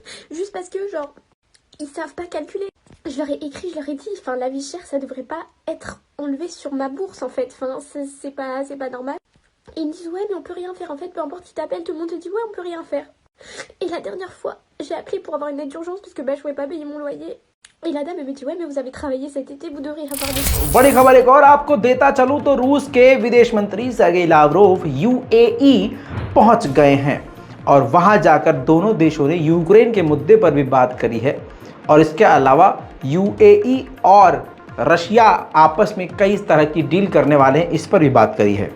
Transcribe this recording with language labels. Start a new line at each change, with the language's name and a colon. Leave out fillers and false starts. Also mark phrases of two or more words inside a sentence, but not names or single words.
French: Juste parce que, genre, ils savent pas calculer. Je leur ai écrit, je leur ai dit, enfin, la vie chère, ça devrait pas être enlevé sur ma bourse, en fait. Enfin, c'est pas normal. Et ils me disent, ouais, mais on peut rien faire. En fait, peu importe qui t'appelle, tout le monde te dit, ouais, on peut rien faire. Et la dernière fois, j'ai appelé pour avoir une aide d'urgence parce que je pouvais pas payer mon loyer. Et la dame elle me dit, ouais, mais vous avez travaillé cet été, vous devriez avoir des...
Hindi: बड़ी खबर एक और आपको देता चलूं तो रूस के विदेश मंत्री सर्गेई लावरोव यूएई पहुंच गए हैं और वहां जाकर दोनों देशों ने यूक्रेन के मुद्दे पर भी बात करी है। और इसके अलावा यूएई और रशिया आपस में कई तरह की डील करने वाले हैं, इस पर भी बात करी है।